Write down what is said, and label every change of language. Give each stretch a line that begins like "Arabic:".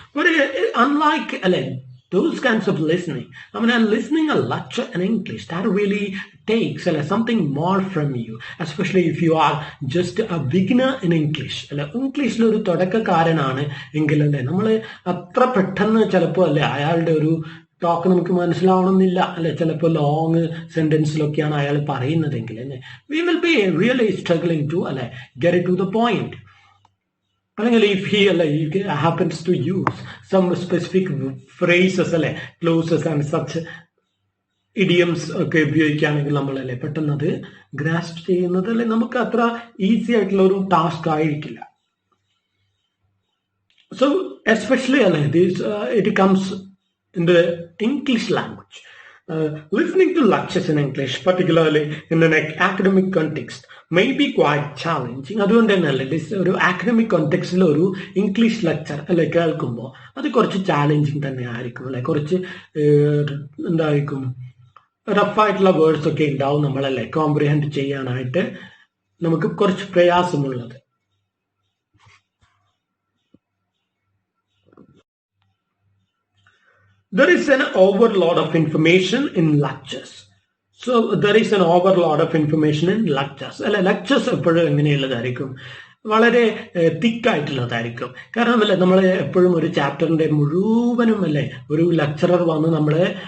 English: But unlike those kinds of listening, listening a lecture in English, that really takes something more from you, especially if you are just a beginner in English.
Malayalam: ഇംഗ്ലീഷിൽ ഒരു തുടക്കക്കാരനാണ് എങ്കിൽ നമ്മൾ അത്ര പെട്ടെന്ന് ചിലപ്പോൾ അയാളുടെ ഒരു ടോക്ക് നമുക്ക് മനസ്സിലാവണമെന്നില്ല ചിലപ്പോൾ ലോങ് സെന്റൻസിലൊക്കെയാണ് അയാൾ പറയുന്നതെങ്കിൽ
English: we will be really struggling to get it to the point. If he happens to use some specific phrases, clauses and such idioms
Malayalam: ഒക്കെ ഉപയോഗിക്കുകയാണെങ്കിൽ നമ്മളല്ലേ പെട്ടെന്ന് അത് ഗ്രാസ്പ് ചെയ്യുന്നത് നമുക്ക് അത്ര ഈസി ആയിട്ടുള്ള ഒരു ടാസ്ക് ആയിരിക്കില്ല.
English: So especially it comes in the English language. Listening to lectures in English, particularly in an academic context, may be quite challenging.
Malayalam: അതുകൊണ്ട് തന്നെയല്ലേ ഒരു അക്കാഡമിക് കോണ്ടെക്സ്റ്റിൽ ഒരു ഇംഗ്ലീഷ് ലെക്ചർ കേൾക്കുമ്പോൾ അത് കുറച്ച് ചാലഞ്ചിങ് തന്നെ ആയിരിക്കും കുറച്ച് എന്തായിരിക്കും റഫായിട്ടുള്ള വേർഡ്സ് ഒക്കെ ഉണ്ടാവും കോംപ്രിഹെൻഡ് ചെയ്യാനായിട്ട് നമുക്ക് കുറച്ച് പ്രയാസമുള്ളത്.
English: There is an overload of information in lectures. So there is an overload of information in lectures.
Malayalam: Lectures എപ്പോഴും എങ്ങനെയുള്ളതായിരിക്കും, വളരെ തിക്കായിട്ടുള്ളതായിരിക്കും. കാരണം നമ്മൾ എപ്പോഴും ഒരു ചാപ്റ്ററിന്റെ മുഴുവനും ഒരു ലെക്ചറർ വന്ന് നമ്മളെ